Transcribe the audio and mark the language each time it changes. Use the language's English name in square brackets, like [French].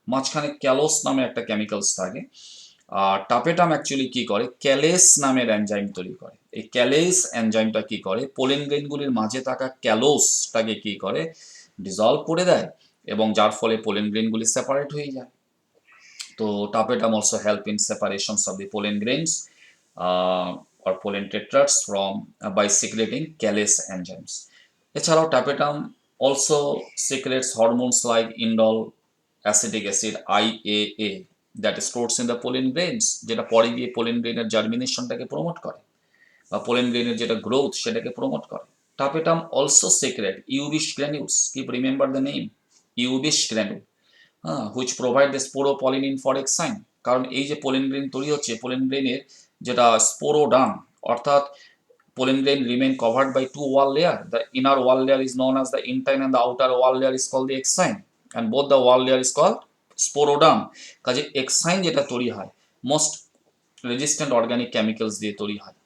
[Bangla] মাঝখানে ক্যালোস নামে একটা কেমিক্যালস থাকে। আর টাপেটাম অ্যাকচুয়ালি কি করে, ক্যালেস নামের এনজাইম তৈরি করে। এই ক্যালেস এনজাইমটা কি করে, পোলেন গ্রেনগুলির মাঝে থাকা ক্যালোসটাকে কি করে, ডিজলভ করে দেয়, এবং যার ফলে পোলেন গ্রেনগুলি সেপারেট হয়ে যায়। [English] তো tapetum also help in separations of the pollen grains or pollen tetrads from by secreting callus enzymes. এছাড়াও tapetum also secretes hormones like indole acetic acid IAA that stores in the pollen grains, [Bangla] যেটা পরে গিয়ে pollen grain-এর জার্মিনেশনটাকে promote করে [English] বা pollen grain-এর যেটা গ্রোথ সেটাকে প্রমোট করে। tapetum also secrete Ubish granules, keep remember the name Ubish granule, which provide the sporopollenin for exine. [Bangla] কারণ এই যে পোলেন গ্রেন তৈরি হচ্ছে, পোলেন গ্রেনের যেটা স্পোরোডাম, অর্থাৎ pollen grain [English] Remain covered by 2 wall layer. The inner wall layer is known as the intine and the outer wall layer is called the exine and both the wall layer is called sporoderm. [Bangla] কাজে exine যেটা তৈরি হয় most resistant organic chemicals দিয়ে তৈরি হয়।